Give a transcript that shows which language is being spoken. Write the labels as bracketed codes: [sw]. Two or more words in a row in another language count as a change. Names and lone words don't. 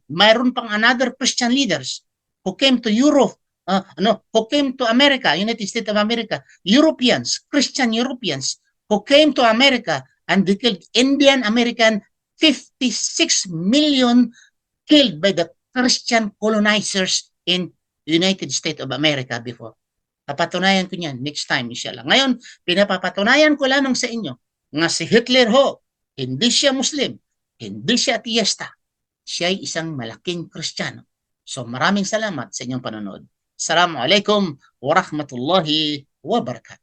[tl] Mayroon pang [en] another Christian leaders who came to Europe, who came to America, United States of America, Europeans, Christian Europeans, who came to America and they killed Indian American, 56 million killed by the Christian colonizers in United States of America before. [tl] Papatunayan ko niyan [en] next time, [tl] inshallah. Ngayon, pinapapatunayan ko lamang sa inyo nga si Hitler ho, hindi siya Muslim, hindi siya ateista, siya ay isang malaking Kristiyano. So maraming salamat sa inyong panonood. [ar] السلام عليكم ورحمة الله وبركاته.